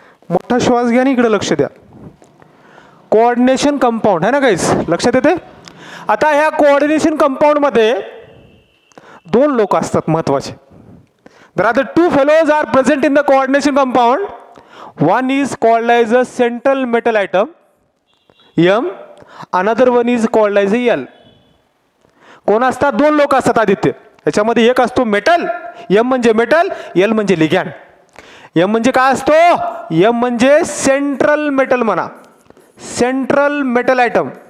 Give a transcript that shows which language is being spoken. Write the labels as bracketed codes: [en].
[mr] मोठा श्वास घ्या आणि इकडे लक्ष द्या. कोऑर्डिनेशन कंपाऊंड है ना गाईज, लक्षात येते? आता ह्या कोऑर्डिनेशन कंपाऊंड मध्ये 2 लोक असतात महत्वाचे. [en] There are the 2 fellows are present in the coordination compound. One is called as a central metal atom, M. Another one is called as a L. [mr] कोण असतात? 2 लोक असतात आदित्य. याच्यामध्ये एक असतो मेटल, M म्हणजे मेटल, L म्हणजे लिगॅंड. M म्हणजे काय असतो? M म्हणजे सेंट्रल मेटल म्हणा, सेंट्रल मेटल आयटम.